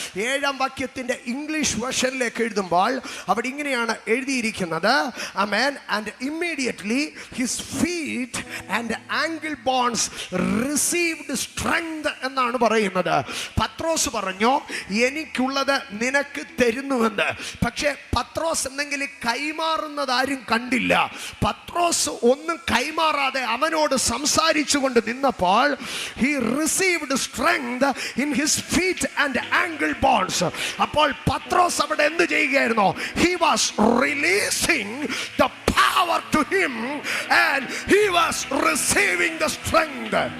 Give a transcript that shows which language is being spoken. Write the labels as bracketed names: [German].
[Malayalam] 7-ാം വാക്യത്തിന്റെ ഇംഗ്ലീഷ് വേർഷനിലേക്ക് എഴുതുമ്പോൾ അവിടെ ഇങ്ങനെയാണ് എഴുതിയിരിക്കുന്നത്, ആമേൻ, [English] and immediately his feet and ankle bones received strength [Malayalam] എന്നാണ് പറയുന്നത്. പത്രോസ് പറഞ്ഞു, എനിക്കുള്ളത് നിനക്ക് തരുന്നുവെന്ന്. പക്ഷേ പത്രോസ് എന്തെങ്കിലും കൈമാറുന്നത് ആരും കണ്ടില്ല. പത്രോസ് ഒന്നും കൈമാറാതെ അവനോട് സംസാരിച്ചു കൊണ്ട് നിന്നപ്പോൾ [English] he received strength in his feet and ankle bones. [Malayalam] അപ്പോൾ പത്രോസ് അവിടെ എന്ത് ചെയ്യുകയായിരുന്നു? [English] He was releasing the power to him and he was receiving the strength.